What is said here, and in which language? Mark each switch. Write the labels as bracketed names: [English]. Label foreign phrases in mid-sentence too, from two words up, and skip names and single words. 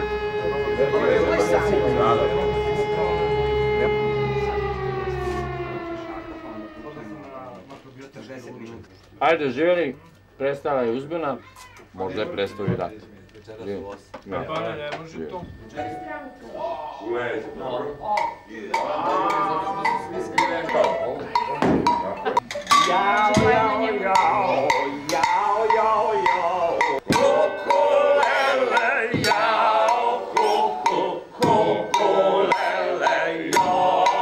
[Bosnian] Ovo je moj san. Ajde, živjeli, prestala je uzbuna, možda je prestao i rat. Ne, ne može to. Jao, jao, jao, jao, jao, jao. Kukulele, jao, kukulele, jao.